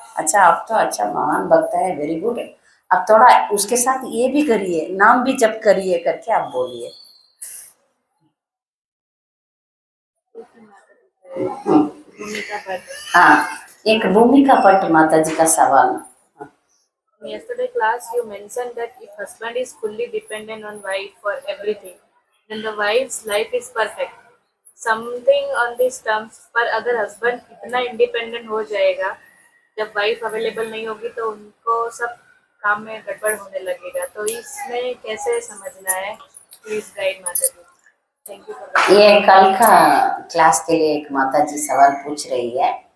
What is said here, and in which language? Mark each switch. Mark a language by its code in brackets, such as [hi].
[hi] अच्छा आप तो अच्छा महान भक्त है, वेरी गुड। अब थोड़ा उसके साथ ये भी करिए, नाम भी जप करिए करके आप बोलिए। भूमिका पट. हाँ, एक भूमिका पट माता जी का सवाल। [en] In yesterday class, you mentioned that if husband is fully dependent on wife for everything, then the wife's life is perfect. Something on these terms, [hi] पर अगर husband इतना independent हो जाएगा, जब wife available नहीं होगी तो उनको सब काम में गड़बड़ होने लगेगा, तो इसमें कैसे समझना है? [en] Please guide माता जी. Thank you for that. [hi] ये कल का क्लास के लिए एक माता जी सवाल पूछ रही है।